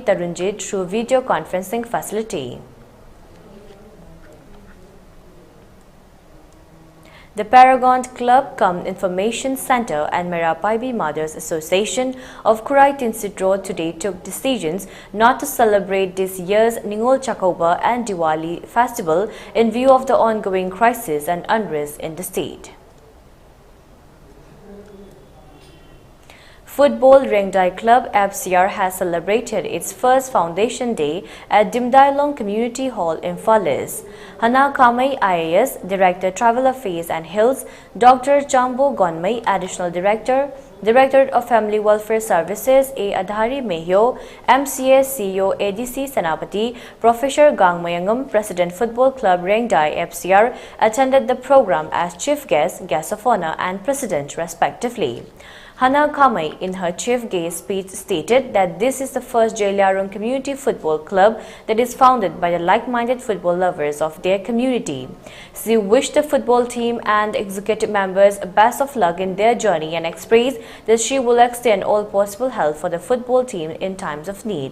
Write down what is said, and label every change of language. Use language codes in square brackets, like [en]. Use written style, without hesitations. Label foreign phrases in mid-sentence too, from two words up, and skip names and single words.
[en] Tarunjit through video conferencing facility. The Paragon Club Cum Information Center and Merapaibi Mothers Association of Kurai Tinsit Road today took decisions not to celebrate this year's Ningol Chakoba and Diwali festival in view of the ongoing crisis and unrest in the state. Football Rengdai Club FCR has celebrated its first foundation day at Dimdailong Community Hall in Falis. Hana Kamai IAS, Director Travel Affairs and Hills, Dr. Chambo Gonmai, Additional Director, Directorate of Family Welfare Services A. Adhari Mehyo, MCA CEO ADC Senapati, Professor Gangmayangam, President Football Club Rengdai FCR, attended the program as chief guest, guest of honor and president respectively. Hana Kamai, in her chief guest speech, stated that this is the first Jailarong Community Football Club that is founded by the like-minded football lovers of their community. She wished the football team and executive members best of luck in their journey and expressed that she will extend all possible help for the football team in times of need.